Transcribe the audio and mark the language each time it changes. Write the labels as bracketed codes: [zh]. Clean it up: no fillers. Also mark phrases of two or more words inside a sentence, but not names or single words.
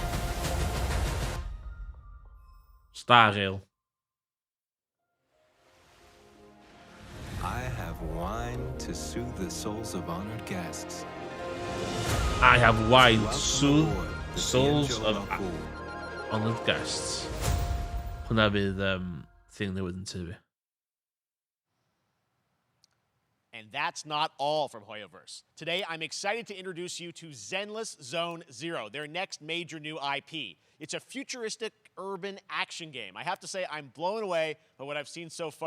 [en] Star Rail. I have wine to soothe the souls of honored guests. I have wine to soothe the souls of honored guests. [cy] Hwna bydd thing newydd yn TV. [en] And that's not all from Hoyoverse. Today, I'm excited to introduce you to Zenless Zone Zero, their next major new IP. It's a futuristic urban action game. I have to say, I'm blown away by what I've seen so far.